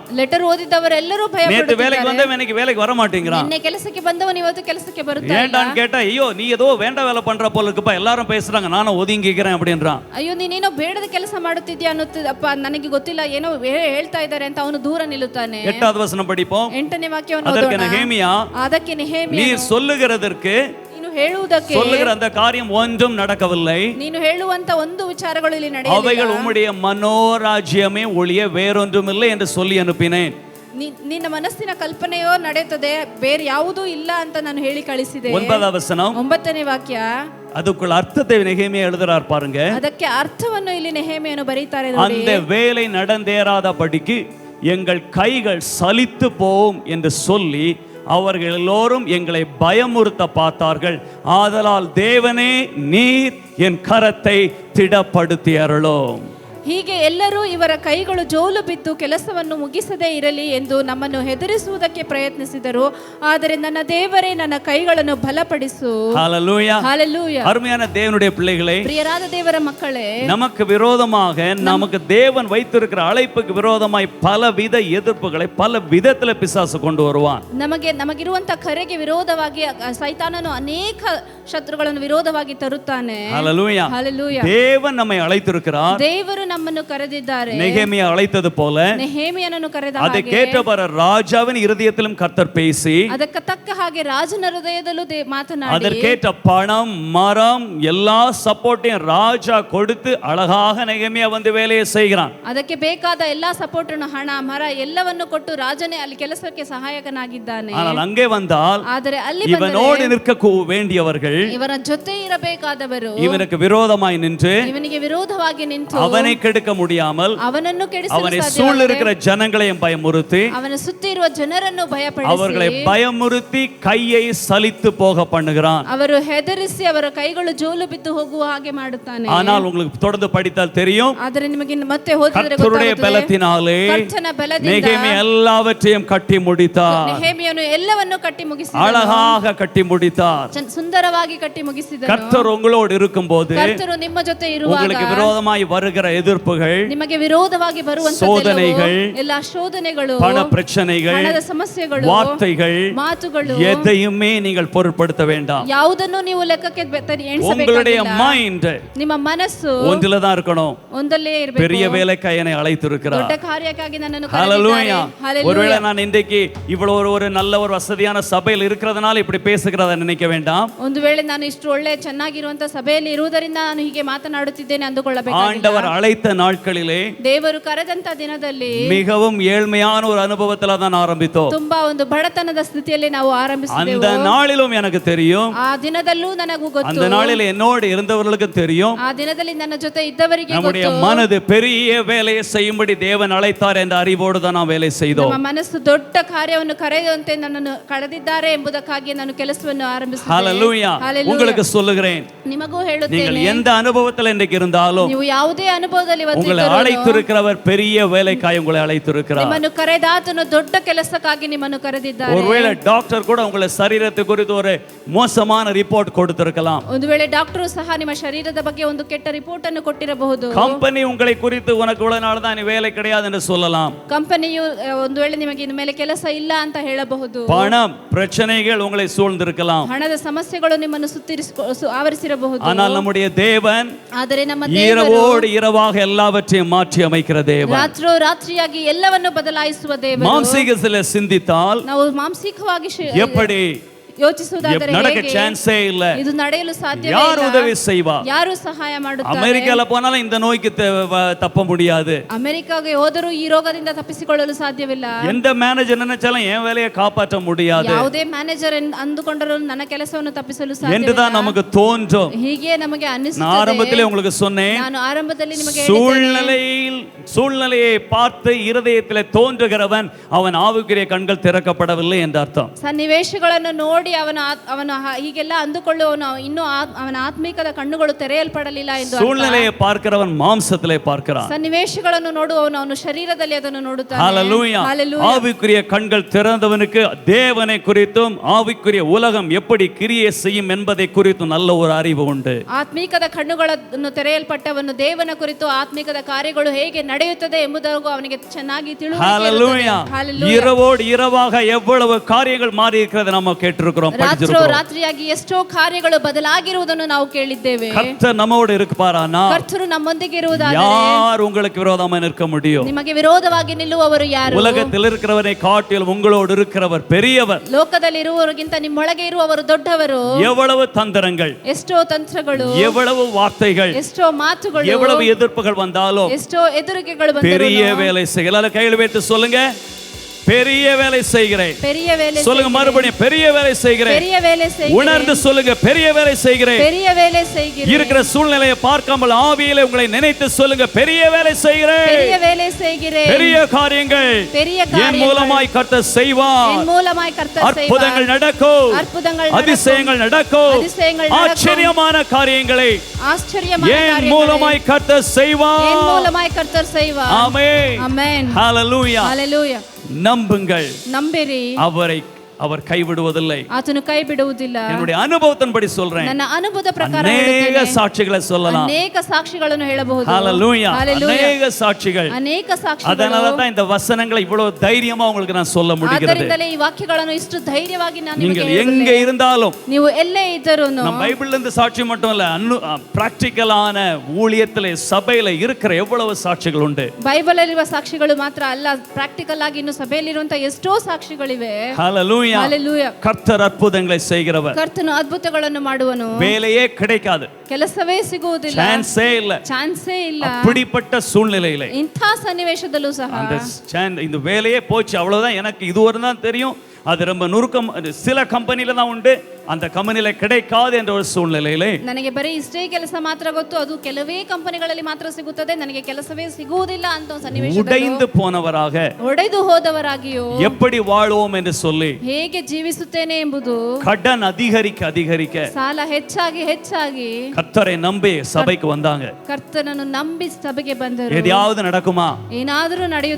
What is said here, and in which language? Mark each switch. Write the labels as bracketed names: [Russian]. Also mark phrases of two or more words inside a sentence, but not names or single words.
[Kannada] ಲೆಟರ್ ಓದಿದವರೆಲ್ಲರೂ ಭಯ [Tamil] நேத்து வேலைக்கு வந்தவன் இன்னைக்கு வேலைக்கு வர மாட்டேங்கிறான். [Kannada] ನಿನ್ನೆ ಕೆಲಸಕ್ಕೆ ಬಂದವನು ಇವತ್ತು ಕೆಲಸಕ್ಕೆ ಬರುತ್ತಾನೆ. [Tamil] ஏண்டான்னு கேட்டா, ஐயோ நீ ஏதோ வேண்ட வேலை பண்ற போல இருக்குப்பா, எல்லாரும் பேசுறாங்க, நானும் ஒதுங்கிக்கிறேன் அப்படின்றான். [Kannada] ಅಯ್ಯೋ ನೀನೇನೋ ಬೇಡದ ಕೆಲಸ ಮಾಡುತ್ತಿದ್ಯಾ ಅನ್ನುತ್ತಪ್ಪ, ನನಗೆ ಗೊತ್ತಿಲ್ಲ, ಏನೋ ಹೇಳ್ತಾ ಇದ್ದಾರೆ ಅಂತ ಅವನು ದೂರ ನಿಲ್ಲುತ್ತಾನೆ. [Tamil] 8வது வசனம் படிப்போம். [Kannada] 8ನೇ ವಾಕ್ಯವನ್ನು [Tamil] அதற்கு [Kannada] ಓದೋಣ. [Tamil] நெகேமியா, [Kannada] ಅದಕ್ಕೆ ನೆಹೆಮಿಯನು, [Tamil] நீ சொல்லுகிறதற்கு, [Kannada] ನೀನು ಹೇಳುವುದಕ್ಕೆ, [Tamil] சொல்லுகிற அந்த காரியம் ஒன்றும் நடக்கவில்லை, [Kannada] ನೀನು ಹೇಳುವಂತ ಒಂದು ವಿಚಾರಗಳು ಇಲ್ಲಿ ನಡೆಯಲಿಲ್ಲ, [Tamil] அவைகள் உம்முடைய மனோராஜ்யமே ஒழிய வேறொன்றும் இல்லை என்று சொல்லி அனுப்பினேன். [Kannada] ನಿನ್ನ ಮನಸ್ಸಿನ ಕಲ್ಪನೆಯೋ ನಡೆಯುತ್ತದೆ, ಬೇರೆ ಯಾವುದೂ ಇಲ್ಲ ಅಂತ ನಾನು ಹೇಳಿ ಕಳಿಸಿದೆ. [Tamil] 9வது வசனம். [Kannada] 9ನೇ ವಾಕ್ಯ. [Tamil] அதுக்குள்ள அர்த்தத்தை நெகேமியா எழுதுறார் பாருங்க. [Kannada] ಅದಕ್ಕೆ ಅರ್ಥವನ್ನು ಇಲ್ಲಿ ನೆಹೆಮಿಯನು ಬರೀತಾರೆ ನೋಡಿ. [Tamil] அந்த வேலை நடந்தேறாதபடிக்கு எங்கள் கைகள் சலித்து போம் என்று சொல்லி அவர்கள் எல்லோரும் எங்களை பயமுறுத்த பார்த்தார்கள். ஆதலால் தேவனே நீர் என் கரத்தை திடப்படுத்தி அருளும். [Kannada] ಹೀಗೆ ಎಲ್ಲರೂ ಇವರ ಕೈಗಳು ಜೋಲು ಬಿದ್ದು ಕೆಲಸವನ್ನು ಮುಗಿಸದೇ ಇರಲಿ ಎಂದು ನಮ್ಮನ್ನು ಹೆದರಿಸುವುದಕ್ಕೆ ಪ್ರಯತ್ನಿಸಿದರು. ಆದರೆ ನನ್ನ ದೇವರೇ, ನನ್ನ ಕೈಗಳನ್ನು ಬಲಪಡಿಸು. [Tamil] ஹல்லேலூயா. ஹல்லேலூயா. அருமையான தேவனுடைய பிள்ளைகளே, [Kannada] ಪ್ರಿಯರಾದ ದೇವರ ಮಕ್ಕಳೇ, [Tamil] நமக்கு விரோதமாக நமக்கு தேவன் வைத்திருக்கிற அழைப்புக்கு விரோதமாய் பலவித எதிர்ப்புகளை பல விதத்துல பிசாசு கொண்டு வருவான். [Kannada] ನಮಗಿರುವಂತ ಕರೆಗೆ ವಿರೋಧವಾಗಿ ಸೈತಾನನು ಅನೇಕ ಶತ್ರುಗಳನ್ನು ವಿರೋಧವಾಗಿ ತರುತ್ತಾನೆ. [Tamil] ஹல்லேலூயா. ஹல்லேலூயா. தேவன் நம்மை அழைத்திருக்கிறார். [Kannada] ದೇವರು ನಮ್ಮನ್ನು ಕರೆದಿದ್ದಾರೆ. [Tamil] நெகேமியா அழைத்தது போல [Kannada] ನೆಹೆಮಿಯನನ್ನು ಕರೆದ [Tamil] அதை [Kannada] ಹಾಗೆ [Tamil] கேட்டவர் ராஜாவின் இருதயத்திலும் கர்த்தர் பேசி, [Kannada] ಅದಕ್ಕೆ ತಕ್ಕ ಹಾಗೆ ರಾಜನ ಹೃದಯದಲ್ಲೂ ಮಾತನಾಡಿ, [Tamil] அதற்கேற்ற பணம் மரம் எல்லா சப்போர்ட்டையும் ராஜா கொடுத்து அழகாக நெகேமியா வந்து வேலையை செய்கிறான். [Kannada] ಅದಕ್ಕೆ ಬೇಕಾದ ಎಲ್ಲಾ ಸಪೋರ್ಟ್ ಅನ್ನು, ಹಣ ಮರ ಎಲ್ಲವನ್ನು ಕೊಟ್ಟು ರಾಜನೇ ಅಲ್ಲಿ ಕೆಲಸಕ್ಕೆ ಸಹಾಯಕನಾಗಿದ್ದಾನೆ. [Tamil] ஆனால் அங்கே வந்தால் [Kannada] ಆದರೆ ಅಲ್ಲಿ [Tamil] இவனோடு நிற்க வேண்டியவர்கள், [Kannada] ಇವರ ಜೊತೆ ಇರಬೇಕಾದವರು [Tamil] இவனுக்கு விரோதமாய் நின்று [Kannada] ಇವನಿಗೆ ವಿರೋಧವಾಗಿ ನಿಂತು [Tamil] அவனை கெடுக்க முடியாமல் [Kannada] ಅವನನ್ನು ಕೆಡಿಸಲು [Tamil] அவனை [Kannada] ಸಾಧ್ಯವಾಗದೆ, [Tamil] சூழ இருக்கிற ஜனங்களையும் பயமுறுத்தி [Kannada] ಅವನ ಸುತ್ತಿ ಇರುವ ಜನರನ್ನು ಭಯಪಡಿಸಿ [Tamil] அவர்களை பயமுறுத்தி கையை சலித்து போக பண்ணுகிறான். [Kannada] ಅವರು ಹೆದರಿಸಿ ಅವರ ಕೈಗಳು ಜೋಲು ಬಿದ್ದು ಹೋಗುವ ಹಾಗೆ ಮಾಡುತ್ತಾನೆ. [Tamil] ஆனால் உங்களுக்கு தொடர்ந்து படித்தால் தெரியும், [Kannada] ಆದರೆ ನಿಮಗೆ ಮತ್ತೆ ಓದಿದರೆ [Tamil] கர்த்தருடைய பலத்தினாலே [Kannada] ಕರ್ತನ ಬಲದಿಂದ [Tamil] நெகேமியா எல்லாவற்றையும் கட்டி முடித்தார். [Kannada] ನೆಹೆಮಿಯನು ಎಲ್ಲವನ್ನು ಕಟ್ಟಿ ಮುಗಿಸಿದನು. [Tamil] அழகாக கட்டி முடித்தார். [Kannada] ಸುಂದರವಾಗಿ ಕಟ್ಟಿ ಮುಗಿಸಿದನು. [Tamil] கர்த்தர் உங்களோடு இருக்கும்போது [Kannada] ಕರ್ತರು ನಿಮ್ಮ ಜೊತೆ ಇರುವಾಗ [Tamil] உங்களுக்கு விரோதமாய் வருகிற எதிர்ப்புகள், [Kannada] ನಿಮಗೆ ವಿರೋಧವಾಗಿ ಬರುವಂತ [Tamil] சோதனைகள், [Kannada] ಎಲ್ಲ ಶೋಧನೆಗಳು, [Tamil] பண பிரச்சனைகள், [Kannada] ಹಣದ ಸಮಸ್ಯೆಗಳು, [Tamil] வார்த்தைகள், [Kannada] ಮಾತುಗಳು [Tamil] எதையுமே நீங்கள் பொருட்படுத்த வேண்டாம். [Kannada] ಯಾವುದನ್ನು ನೀವು ಲೆಕ್ಕಕ್ಕೆ [Tamil] உங்களுடைய [Kannada] ಎಣಿಸಬೇಕಾಗಿಲ್ಲ. [Tamil] மைண்ட் [Kannada] ನಿಮ್ಮ ಮನಸ್ಸು [Tamil] ஒன்றில தான் இருக்கணும். [Kannada] ಒಂದಲ್ಲೇ ಇರಬೇಕು. [Tamil] பெரிய வேலைக்காய் என்னை அழைத்திருக்கிறார். [Kannada] ದೊಡ್ಡ ಕಾರ್ಯಕ್ಕಾಗಿ ನನ್ನನ್ನು [Tamil] ஹல்லேலூயா. [Kannada] ಕರೆದಿದ್ದಾರೆ. [Tamil] ஒருவேளை நான் இன்றைக்கு இவ்வளவு ஒரு நல்ல ஒரு வசதியான சபையில் இருக்கிறதுனால இப்படி பேசுகிறத நினைக்க வேண்டாம். [Kannada] ಒಂದು ವೇಳೆ ನಾನು ಇಷ್ಟು ಒಳ್ಳೆ ಚೆನ್ನಾಗಿರುವಂತ ಸಭೆಯಲ್ಲಿ ಇರುವುದರಿಂದ ನಾನು ಹೀಗೆ ಮಾತನಾಡುತ್ತಿದ್ದೇನೆ ಅಂದುಕೊಳ್ಳಬೇಕಾಗಿಲ್ಲ. [Tamil] ஆண்டவர் அழைத்த நாட்களிலே [Kannada] ದೇವರು ಕರೆದಂತ ದಿನದಲ್ಲಿ [Tamil] மிகவும் ஏழ்மையான ஒரு அனுபவத்துல தான் ஆரம்பித்தோம். [Kannada] ತುಂಬಾ ಒಂದು ಬಡತನದ ಸ್ಥಿತಿಯಲ್ಲಿ ನಾವು ಆರಂಭಿಸಿದೆವು. [Tamil] அந்த நாளிலும் எனக்கு தெரியும், [Kannada] ಆ ದಿನದಲ್ಲೂ ನನಗೂ ಗೊತ್ತು, [Tamil] அந்த நாளில் என்னோடு இருந்தவர்களுக்கு தெரியும், [Kannada] ಆ ದಿನದಲ್ಲಿ ನನ್ನ ಜೊತೆ ಇದ್ದವರಿಗೆ [Tamil] நம்முடைய [Kannada] ಗೊತ್ತು, [Tamil] மனது பெரிய வேலையை செய்யும்படி தேவன் அழைத்தார் என்ற அறிவோடு தான் நாம் வேலை செய்தோம். [Kannada] ನಮ್ಮ ಮನಸ್ಸು ದೊಡ್ಡ ಕಾರ್ಯವನ್ನು ಕರೆಯುವಂತೆ ನನ್ನನ್ನು ಕರೆದಿದ್ದಾರೆ ಎಂಬುದಕ್ಕಾಗಿ ನಾನು ಕೆಲಸವನ್ನು ಆರಂಭಿಸಿದೆ. [Tamil] ஹல்லேலூயா. ஹல்லேலூயா. உங்களுக்கு சொல்லுகிறேன், [Kannada] ನಿಮಗೂ [Tamil] நீங்கள் [Kannada] ಹೇಳುತ್ತೇನೆ, [Tamil] எந்த அனுபவத்தில் இன்றைக்கு இருந்தாலும் [Kannada] ನೀವು ಯಾವುದೇ ಅನುಭವದಲ್ಲಿ [Tamil] உங்களை [Kannada] ಇವತ್ತಿದ್ದರೂ [Tamil] அழைத்திருக்கிறவர் பெரிய வேலைக்காய் உங்களை அழைத்திருக்கிறார். [Kannada] ನಿಮ್ಮನ್ನು ಕರೆದಾತನು ದೊಡ್ಡ ಕೆಲಸಕ್ಕಾಗಿ ನಿಮ್ಮನ್ನು ಕರೆದಿದ್ದಾರೆ. [Tamil] ஒருவேளை டாக்டர் கூட உங்களை சரீரத்தை குறித்து ஒரு மோசமான ரிப்போர்ட் கொடுத்திருக்கலாம். [Kannada] ಒಂದು ವೇಳೆ ಡಾಕ್ಟರು ಸಹ ನಿಮ್ಮ ಶರೀರದ ಬಗ್ಗೆ ಒಂದು ಕೆಟ್ಟ ರಿಪೋರ್ಟ್ ಅನ್ನು ಕೊಟ್ಟಿರಬಹುದು. [Tamil] கம்பெனி உங்களை குறித்து உனக்கு இவ்வளவு நாள் தான் வேலை கிடையாது என்று சொல்லலாம். [Kannada] ಕಂಪನಿಯು ಒಂದು ವೇಳೆ ನಿಮಗೆ ಇನ್ನು ಮೇಲೆ ಕೆಲಸ ಇಲ್ಲ ಅಂತ ಹೇಳಬಹುದು. [Tamil] பணம் பிரச்சனைகள் உங்களை சூழ்ந்திருக்கலாம். [Kannada] ಹಣದ ಸಮಸ್ಯೆಗಳು ನಿಮ್ಮನ್ನು ಆವರಿಸಿರಬಹುದು. [Tamil] ஆனால் நம்முடைய தேவன் [Kannada] ಆದರೆ ನಮ್ಮ ದೇವರು [Tamil] இரவோடு இரவாக எல்லாவற்றையும் மாற்றி அமைக்கிற தேவன். [Kannada] ರಾತ್ರೋ ರಾತ್ರಿಯಾಗಿ ಎಲ್ಲವನ್ನು ಬದಲಾಯಿಸುವ ದೇವರು. [Tamil] மாம்சீகத்தில் சிந்தித்தால் [Kannada] ನಾವು ಮಾಂಸಿಕವಾಗಿ [Tamil] எப்படி [Kannada] ಯೋಚಿಸುವುದಾದರೆ [Tamil] நடக்க [Kannada] ಹೇಗೆ? [Tamil] சான்ஸே இல்ல. [Kannada] ಇದು ನಡೆಯಲು ಸಾಧ್ಯವೇ [Tamil] யார் [Kannada] ಇಲ್ಲ. [Tamil] உதவி செய்வா? [Kannada] ಯಾರು ಸಹಾಯ ಮಾಡುತ್ತಾರೆ? [Tamil] அமெரிக்கால போனாலும் இந்த நோய்க்கு தப்ப முடியாது. [Kannada] ಅಮೆರಿಕಾಗೆ ಹೋದರೂ ಈ ರೋಗದಿಂದ ತಪ್ಪಿಸಿಕೊಳ್ಳಲು ಸಾಧ್ಯವಿಲ್ಲ. [Tamil] எந்த மேனேஜர் நினைச்சாலும் என் வேலையை காப்பாற்ற முடியாது [Kannada] ಯಾವುದೇ ಮ್ಯಾನೇಜರ್ ಅಂದುಕೊಂಡರೂ ನನ್ನ ಕೆಲಸವನ್ನು ತಪ್ಪಿಸಲು ಸಾಧ್ಯವಿಲ್ಲ [Tamil] என்றுதான் நமக்கு தோன்றும். [Kannada] ಹೀಗೆ ನಮಗೆ [Tamil] நான் [Kannada] ಅನ್ನಿಸುತ್ತದೆ. [Tamil] ஆரம்பத்திலே உங்களுக்கு சொன்னேன், [Kannada] ನಾನು ಆರಂಭದಲ್ಲಿ ನಿಮಗೆ ಹೇಳಿದ್ದೇನೆ, [Tamil] சூழ்நிலையை பார்த்து இருதயத்திலே தோன்றுகிறவன் அவன் ஆவிக்குரிய கண்கள் திறக்கப்படவில்லை என்று அர்த்தம். [Kannada] ಸನ್ನಿವೇಶಗಳನ್ನು ನೋಡಿ ಅವನ ಹೀಗೆಲ್ಲ ಅಂದುಕೊಳ್ಳುವವನು ಇನ್ನೂ ಅವನ ಆತ್ಮಿಕದ ಕಣ್ಣುಗಳು ತೆರೆಯಲ್ಪಡಲಿಲ್ಲ ಎಂದು ಅರ್ಥ. [Tamil] சூழ்நிலையை பார்க்கிறவன் மாம்சத்திலே பார்க்கிறான். [Kannada] ಸನ್ನಿವೇಶಗಳನ್ನು ನೋಡುವವನು ಅವನು ಶರೀರದಲ್ಲಿ ಅದನ್ನು ನೋಡುತ್ತಾನೆ. [Tamil] ஹல்லேலூயா. ஆவிக்குரிய கண்கள் திறந்தவனுக்கு தேவனை குறித்தும் ஆவிக்குரிய உலகம் எப்படி கிரியை செய்யும் என்பதை குறித்து நல்ல ஒரு அறிவு உண்டு. [Kannada] ಆತ್ಮಿಕದ ಕಣ್ಣುಗಳನ್ನು ತೆರೆಯಲ್ಪಟ್ಟವನು ದೇವನ ಕುರಿತು ಆತ್ಮಿಕದ ಕಾರ್ಯಗಳು ಹೇಗೆ ನಡೆಯುತ್ತದೆ ಎಂಬುದನ್ನು ಅವನಿಗೆ ಚೆನ್ನಾಗಿ [Tamil] ஹல்லேலூயா. இரவோடு இரவாக எவ்வளவு காரியங்கள் மாறி இருக்கிறது நம்ம கேட்டிருக்கிறோம், படிச்சிருக்கிறோம். [Kannada] ರಾತ್ರಿಯಾಗಿ ಎಷ್ಟೋ ಕಾರ್ಯಗಳು ಬದಲಾಗಿರುವುದನ್ನು ನಾವು ಕೇಳಿದ್ದೇವೆ. [Tamil] கர்த்தர் நம்மோடு இருப்பாரானா? [Kannada] ಕರ್ತರು ನಮ್ಮೊಂದಿಗೆ ಇರುವುದಾದರೆ [Tamil] யார் உங்களுக்கு விரோதமாக நிற்க முடியும்? [Kannada] ನಿಮಗೆ ವಿರೋಧವಾಗಿ ನಿಲ್ಲುವವರು ಯಾರು? [Tamil] உலகத்தில் இருக்கிறவரை காட்டிலும் உங்களோடு இருக்கிறவர் பெரியவர். [Kannada] ಲೋಕದಲ್ಲಿ ಇರುವವರಿಗಿಂತ ನಿಮ್ಮೊಳಗೆ ಇರುವವರು ದೊಡ್ಡವರು. [Tamil] எவ்வளவு தந்திரங்கள், [Kannada] ಎಷ್ಟೋ ತಂತ್ರಗಳು, [Tamil] எவ்வளவு வார்த்தைகள், [Kannada] ಎಷ್ಟೋ ಮಾತುಗಳು, [Tamil] எவ்வளவு எதிர்ப்புகள் வந்தாலும் [Kannada] ಎಷ್ಟೋ ಎದುರಿಕೆಗಳು [Tamil] பெரிய [Kannada] ಬಂದರೂ [Tamil] வேலை செய்யல. கையில் வைத்து சொல்லுங்க, பெரிய வேலை செய்கிறேன். பெரிய வேலை சொல்லுங்க மறுபடியும், பெரிய வேலை செய்கிறேன். பெரிய வேலை செய்கிறேன். உணர்ந்து சொல்லுங்க, பெரிய வேலை செய்கிறேன். பெரிய வேலை செய்கிறேன். இருக்கிற சூழ்நிலையை பார்க்காமல் ஆவியிலே உங்களை நினைத்து சொல்லுங்க, பெரிய வேலை செய்கிறேன். பெரிய வேலை செய்கிறேன். பெரிய காரியங்கள் பெரிய என் காரியங்கள் மூலமாய் கர்த்தர் செய்வார். என் மூலமாய் கர்த்தர் செய்வார். அற்புதங்கள் நடக்கும், அற்புதங்கள் அதிசயங்கள் நடக்கும், அதிசயங்கள் நடக்கும், ஆச்சரியமான காரியங்களை ஆச்சரியமான என் காரியங்களை மூலமாய் கர்த்தர் செய்வார். என் மூலமாய் கர்த்தர் செய்வார். ஆமென். ஆமென். ஹalleluya. ஹalleluya. நம்புங்கள், [Kannada] ನಂಬಿರಿ, [Tamil] அவர் கைவிடுவதில்லை. [Kannada] ಆತನು ಕೈ ಬಿಡುವುದಿಲ್ಲ. [Tamil] என்னுடைய அனுபவத்தின்படி சொல்றேன். [Kannada] ನನ್ನ ಅನುಭವದ ಪ್ರಕಾರ [Tamil] அனேக சாட்சிகளை சொல்லலாம். [Kannada] ಅನೇಕ ಸಾಕ್ಷಿಗಳನ್ನು ಹೇಳಬಹುದು. [Tamil] ஹalleluya. அனேக சாட்சிகள். [Kannada] ಅನೇಕ ಸಾಕ್ಷಿಗಳು. [Tamil] அதனால தான் இந்த வசனங்களை இவ்வளவு தைரியமா உங்களுக்கு நான் சொல்ல முடிகிறது. [Kannada] ಆದ್ದರಿಂದಲೇ ಈ ವಾಕ್ಯಗಳನ್ನು ಇಷ್ಟು ಧೈರ್ಯವಾಗಿ ನಾನು ನಿಮಗೆ [Tamil] நீங்கள் எங்க இருந்தாலும், [Kannada] ನೀವು ಎಲ್ಲೇ ಇದ್ದರೂ, [Tamil] நம்ம பைபிள்ல இருந்து சாட்சி மட்டும் இல்ல, பிராக்டிகலான ஊழியத்திலே சபையில இருக்கிற எவ்வளவு சாட்சிகள் உண்டு. [Kannada] ಬೈಬಲ್ ಅಲ್ಲಿರುವ ಸಾಕ್ಷಿಗಳು ಮಾತ್ರ ಅಲ್ಲ, ಪ್ರಾಕ್ಟಿಕಲ್ ಆಗಿ ಇನ್ನು ಸಭೆಯಲ್ಲಿರುವಂತಹ ಎಷ್ಟೋ ಸಾಕ್ಷಿಗಳಿವೆ. [Tamil] ஹalleluya. ஹalleluya. கர்த்தர் அற்புதங்களை செய்கிறவர். [Kannada] ಕರ್ತನು ಅದ್ಭುತಗಳನ್ನು ಮಾಡುವನು. [Tamil] வேலையே கிடைக்காது, [Kannada] ಕೆಲಸವೇ ಸಿಗುವುದಿಲ್ಲ, ಚಾನ್ಸೇ ಇಲ್ಲ, ಚಾನ್ಸೇ ಇಲ್ಲ. [Tamil] அப்படிப்பட்ட சூழ்நிலையிலே [Kannada] ಇಂಥ ಸನ್ನಿವೇಶದಲ್ಲೂ ಸಹ [Tamil] இந்த வேலையே போச்சு, அவ்வளவுதான், எனக்கு இதுவரை தான் தெரியும், அது ரொம்ப நுணுக்கம், சில கம்பெனில தான் உண்டு, அந்த கம்பெனில கிடைக்காது என்ற ஒரு சூழ்நிலையிலே [Kannada] ನನಗೆ ಬರೀ ಇಷ್ಟೇ ಕೆಲಸ ಮಾತ್ರ ಗೊತ್ತು, ಅದು ಕೆಲವೇ ಕಂಪನಿಗಳಲ್ಲಿ ಮಾತ್ರ ಸಿಗುತ್ತದೆ, ನನಗೆ ಕೆಲಸವೇ ಸಿಗುವುದಿಲ್ಲ ಅಂತ ಸನ್ನಿವೇಶ, [Tamil] உடைந்து போனவராக, [Kannada] ಒಡೆದು ಹೋದವರಾಗಿಯೋ [Tamil] எப்படி வாழ்வோம் என்று சொல்லி, [Kannada] ಹೇಗೆ ಜೀವಿಸುತ್ತೇನೆ ಎಂಬುದು, [Tamil] கடன் அதிகரிக்க அதிகரிக்க [Kannada] ಸಾಲ ಹೆಚ್ಚಾಗಿ ಹೆಚ್ಚಾಗಿ [Tamil] கர்த்தரை நம்பி சபைக்கு வந்தாங்க. [Kannada] ಕರ್ತನನ್ನು ನಂಬಿ ಸಭೆಗೆ ಬಂದರು. [Tamil] எதையாவது நடக்குமா? [Kannada] ಏನಾದರೂ ನಡೆಯುತ್ತಾ?